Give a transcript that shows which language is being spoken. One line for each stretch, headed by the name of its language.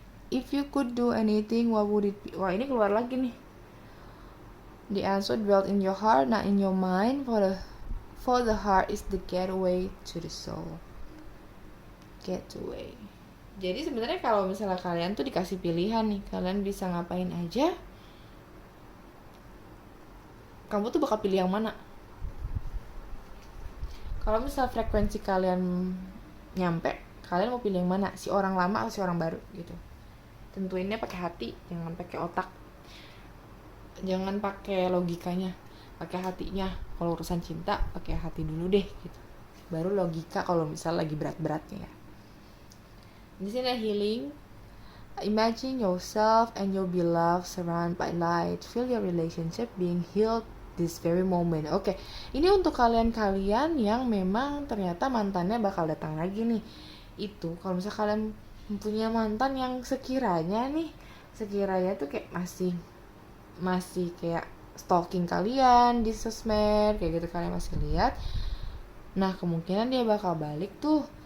English: If you could do anything, what would it be?
Indonesian: Wah, ini keluar lagi nih.
English: The answer dwelt in your heart, not in your mind. For the heart is the gateway to the soul. Gateway.
Indonesian: Jadi sebenarnya kalau misalnya kalian tuh dikasih pilihan nih, kalian bisa ngapain aja, kamu tuh bakal pilih yang mana? Kalau misalnya frekuensi kalian nyampe, kalian mau pilih yang mana? Si orang lama atau si orang baru gitu. Tentuinnya pakai hati, jangan pakai otak. Jangan pakai logikanya, pakai hatinya. Kalau urusan cinta pakai hati dulu deh gitu, baru logika kalau misalnya lagi berat-beratnya ya. Di sini healing.
English: Imagine yourself and your beloved surrounded by light. Feel your relationship being healed this very moment.
Indonesian: Oke, ini untuk kalian yang memang ternyata mantannya bakal datang lagi nih. Itu kalau misalnya kalian punya mantan yang sekiranya tuh kayak masih kayak stalking kalian di sosmed kayak gitu, kalian masih lihat, nah kemungkinan dia bakal balik tuh.